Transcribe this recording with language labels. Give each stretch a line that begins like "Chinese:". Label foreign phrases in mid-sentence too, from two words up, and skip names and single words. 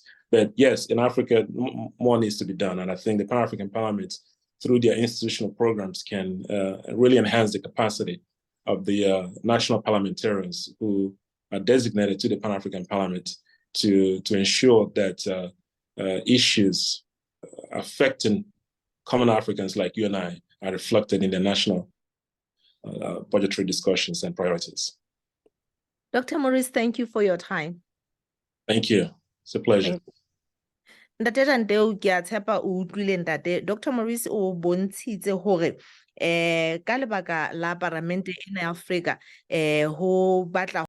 English: But yes, in Africa, more needs to be done. And I think the Pan-African Parliament, through their institutional programs, can really enhance the capacity of the national parliamentarians who are designated to the Pan-African Parliament to ensure that issues affecting common Africans like you and I are reflected in the national budgetary discussions and priorities. Dr. Maurice, thank you for your time. Thank you. It's a pleasure.
Southern Sotho: Ntate Randeu ke a tshepa o utlwile ntate. Dr. Maurice o bontshitse hore ka lebaka la parliamente ena ya Afrika ho batla